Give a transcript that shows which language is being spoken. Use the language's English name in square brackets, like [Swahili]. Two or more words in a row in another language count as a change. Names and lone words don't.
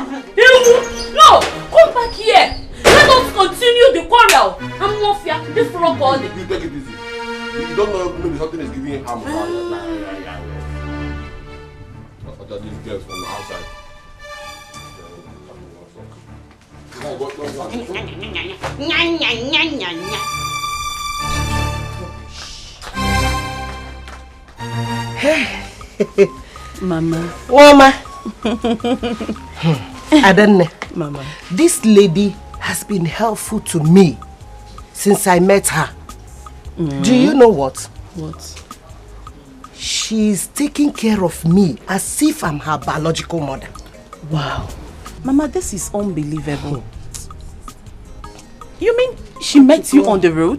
[English] No! Come back here! Let us continue the quarrel! I'm not fear. This rock all day. You take it easy. You don't know maybe something is giving you harm. These girls from the outside. Mama. Mama. Adanne. Mama. This lady has been helpful to me since I met her. Do you know what? What? She's taking care of me as if I'm her biological mother. Wow. Mama, this is unbelievable. You mean she met you on the road?